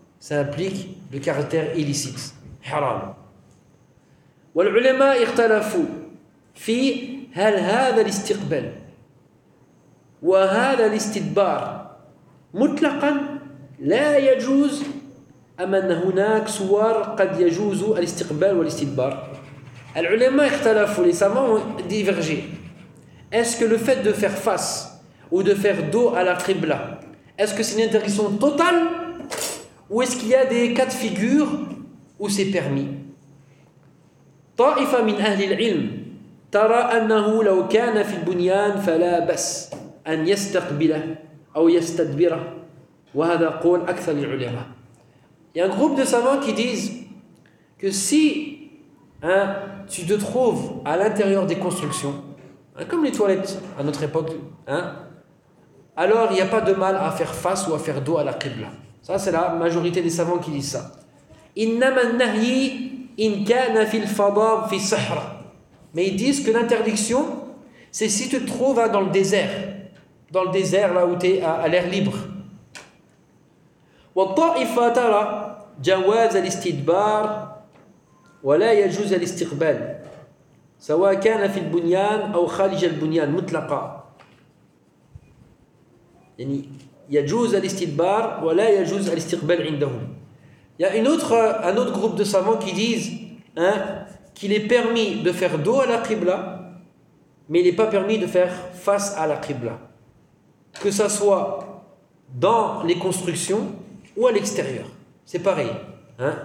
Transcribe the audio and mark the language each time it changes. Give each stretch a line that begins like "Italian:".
French: Ça implique le caractère illicite.
Arabic: Haram. Wal-ulema ikhtalafu fi hal hadha l'istiqbal wa hadha l'istidbar mutlaqan la yajouz أما أن هناك صور قد يجوز الاستقبال والاستدبار. العلماء اختلفوا
French: les savants ont divergé. Est-ce que le fait de faire face ou de faire dos à la Qibla, est-ce que c'est une interdiction totale ou est-ce qu'il y a des cas de figure où c'est permis?
Arabic: طائفة من أهل العلم ترى أنه لو كان في البنيان فلا بس أن يستقبله أو يستدبره وهذا قول أكثر العلماء.
French: Il y a un groupe de savants qui disent que si, hein, tu te trouves à l'intérieur des constructions, hein, comme les toilettes à notre époque, hein, alors il n'y a pas de mal à faire face ou à faire dos à la Qibla. Ça, c'est la majorité des savants qui disent ça.
Arabic: إِنَّمَا النَّهِي إِنْ كَانَ فِي الْفَضَاءِ فِي الصَّحْرَ.
French: Mais ils disent que l'interdiction, c'est si tu te trouves, hein, dans le désert là où tu es à l'air libre.
Arabic: والطائفة ترى جواز الاستدبار ولا يجوز الاستقبال سواء كان في البنيان أو خارج البنيان مطلقا يعني يجوز الاستدبار ولا يجوز الاستقبال عندهم.
French: Il y a un autre groupe de savants qui disent, hein, qu'il est permis de faire dos à la Qibla, mais il n'est pas permis de faire face à la Qibla, que ça soit dans les constructions ou à l'extérieur. C'est pareil. Hein?